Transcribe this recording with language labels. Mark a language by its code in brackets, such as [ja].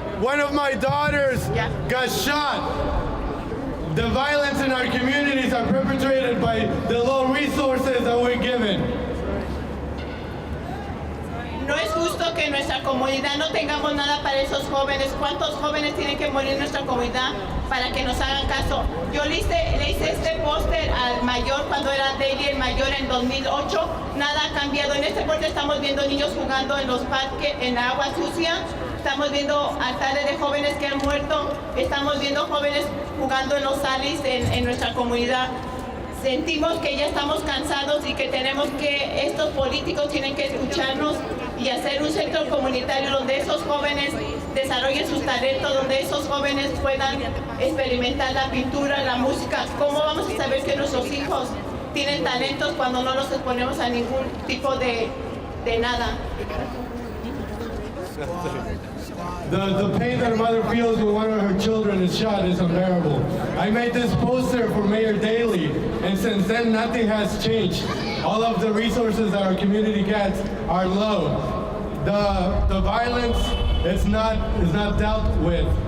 [en] One of my daughters got shot. The violence in our communities are perpetrated by the low resources that we're given. [es] No es es justo que en nuestra comunidad no tengamos nada para esos jóvenes. ¿Cuántos jóvenes tienen que morir en nuestra comunidad para que nos hagan caso? Yo le hice este póster al mayor cuando era Daily el mayor en 2008. Nada ha cambiado. En este póster estamos viendo niños jugando en los parques, en agua sucia. Estamos viendo altares de jóvenes que han muerto. Estamos viendo jóvenes jugando en los salis en nuestra comunidad. Sentimos que ya estamos cansados y que tenemos que, estos políticos tienen que escucharnos y hacer un centro comunitario donde esos jóvenes desarrollen sus talentos, donde esos jóvenes puedan experimentar la pintura, la música. ¿Cómo vamos a saber que nuestros hijos tienen talentos cuando no los exponemos a ningún tipo de nada? [en] The pain that a mother feels when one of her children is shot is unbearable. I made this poster for Mayor Daley, and since then nothing has changed. All of the resources that our community gets are low. The violence is not dealt with.